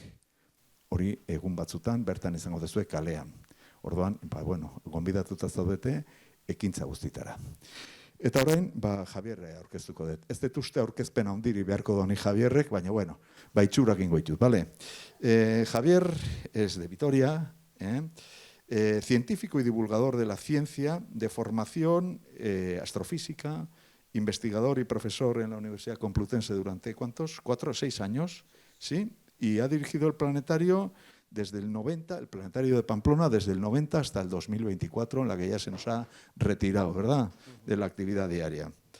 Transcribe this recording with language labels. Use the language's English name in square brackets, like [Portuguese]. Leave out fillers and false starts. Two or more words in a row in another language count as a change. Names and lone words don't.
[Basque] Hori egun batzutan bertan izango dezue kalean. Orduan, gonbidatuta zaudete ekintza guztitara. Eta orain, Javier aurkeztuko dut. Ez dut uste aurkezpen handiri beharko doni Javierrek, baina, itxurak ingo ditut, bale? [Spanish] Javier es de Vitoria, científico y divulgador de la ciencia, de formación astrofísica, investigador y profesor en la Universidad Complutense durante, ¿cuántos? 4 o 6 años, ¿sí? Y ha dirigido el planetario desde el 90, el planetario de Pamplona, desde el 90 hasta el 2024, en la que ya se nos ha retirado, ¿verdad?, de la actividad diaria.